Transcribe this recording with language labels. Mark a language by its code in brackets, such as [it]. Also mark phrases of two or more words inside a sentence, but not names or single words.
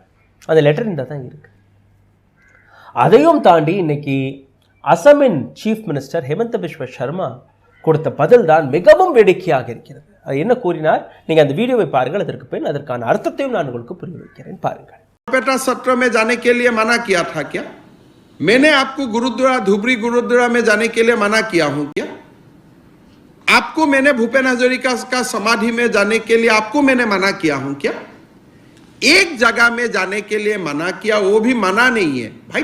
[ta] அந்த லெட்டர் இந்த தான் இருக்கு. அதையும் தாண்டி இன்னைக்கு அசமின் [en] chief minister [ta] ஹேமந்த பிஸ்வ சர்மா கொடுத்த பதில் தான் மிகவும் வேடிக்கையாக இருக்கிறது. அது என்ன கூறினார், நீங்க அந்த வீடியோவை பாருங்கள். அதற்கு பின் அதற்கான அர்த்தத்தையும் நான் உங்களுக்கு புரிய வைக்கிறேன், பாருங்கள். [hi] बेटा सत्र में जाने के लिए मना किया था क्या? मैंने आपको गुरुद्वारा धुबरी गुरुद्वारा में जाने के लिए मना किया हूं क्या? आपको मैंने भूपेन हजारिका का समाधि में जाने के लिए आपको मैंने मना किया हूं क्या? एक जगह में जाने के लिए मना किया, वो भी मना नहीं है भाई।